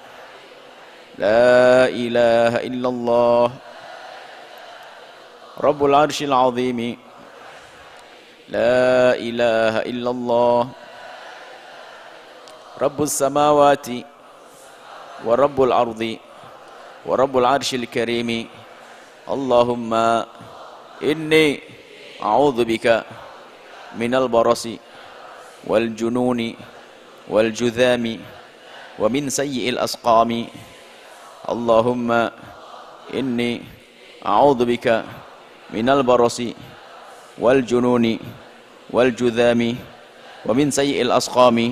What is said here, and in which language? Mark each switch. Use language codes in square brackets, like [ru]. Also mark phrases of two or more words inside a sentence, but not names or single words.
[ar] لا إله إلا الله رب العرش العظيم. لا إله إلا الله رب السماوات ورب الأرض ورب العرش الكريم. اللهم إني أعوذ بك من البرص والجنون والجذام ومن سيئ الأسقام. اللهم إني أعوذ بك من البرص والجنون والجذام ومن سيئ الأسقام.